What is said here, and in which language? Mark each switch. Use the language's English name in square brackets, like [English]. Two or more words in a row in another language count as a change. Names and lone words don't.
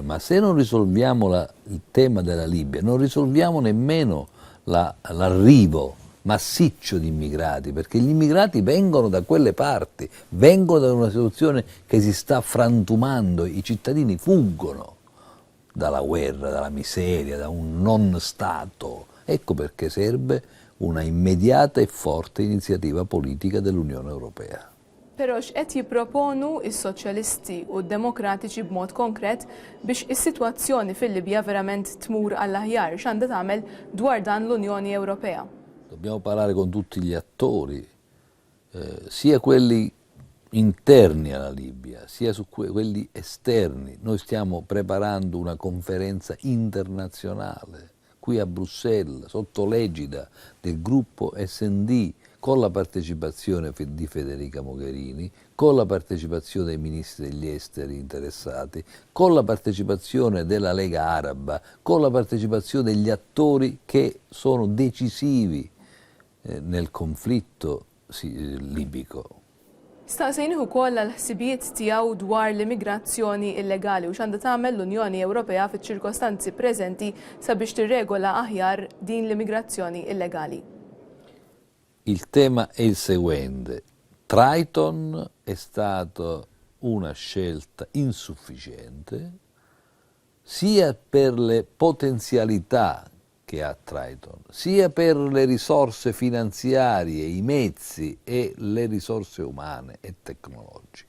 [Italian] Ma se non risolviamo il tema della Libia, non risolviamo nemmeno l'arrivo massiccio di immigrati, perché gli immigrati vengono da quelle parti, vengono da una situazione che si sta frantumando, i cittadini fuggono dalla guerra, dalla miseria, da un non Stato. Ecco perché serve una immediata e forte iniziativa politica dell'Unione Europea. [Maltese] Però x'qed jipproponu is-Soċjalisti u d-Demokratiċi b'mod konkret biex is-sitwazzjoni fil-Libja verament tmur għall-aħjar, x'għandha tagħmel dwar dan l-Unjoni Ewropea? [Italian] Dobbiamo parlare con tutti gli attori, sia quelli interni alla Libia, sia quelli esterni. Noi stiamo preparando una conferenza internazionale qui a Bruxelles, sotto l'egida del gruppo SD, con la partecipazione di Federica Mogherini, con la partecipazione dei ministri degli esteri interessati, con la partecipazione della Lega Araba, con la partecipazione degli attori che sono decisivi nel conflitto libico. [Maltese] Staqsejnieh ukoll għall-ħsibijiet tiegħu dwar l-immigrazzjoni illegali u x'għandha tagħmel l-Unjoni Ewropea fiċ-ċirkostanzi preżenti sabiex tirregola aħjar din l-immigrazzjoni illegali. [Italian] Il tema è il seguente: Triton è stata una scelta insufficiente sia per le potenzialità che ha Triton, sia per le risorse finanziarie, i mezzi e le risorse umane e tecnologiche.